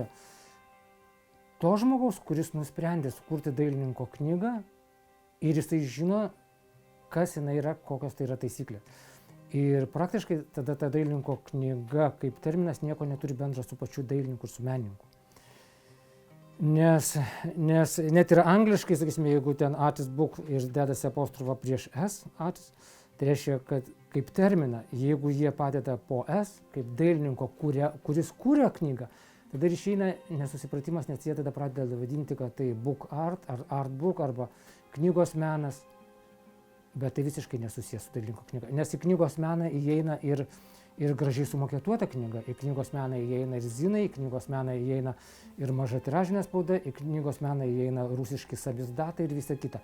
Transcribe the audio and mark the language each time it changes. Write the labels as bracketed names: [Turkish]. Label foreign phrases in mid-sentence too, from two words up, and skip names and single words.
[Lithuanian] To žmogaus, kuris nusprendė sukurti dailininko knygą ir jisai žino, kas jinai yra, kokios tai yra taisyklės. Ir praktiškai tada ta dailininko knyga kaip terminas nieko neturi bendra su pačiu dailininku ir su menininku. Nes net ir angliškai, sakysime, jeigu ten [English] artist book [Lithuanian] ir dedasi apostrofą prieš S, artist, tai reiškia, kad kaip terminą, jeigu jie padeda po S, kaip dailininko, kuris kūrė knygą, tada ir išeina nesusipratimas, nes jie tada pradeda vadinti, kad tai [English] book art [Lithuanian] ar [English] art book [Lithuanian] arba knygos menas, bet tai visiškai nesusijęs su dailininku knyga. Nes į knygos meną įeina ir gražiai sumaketuota knyga, į knygos meną įeina ir zinai, į knygos meną įeina ir maža tiražinė spauda, į knygos meną įeina rusiški samizdatai ir visa kita.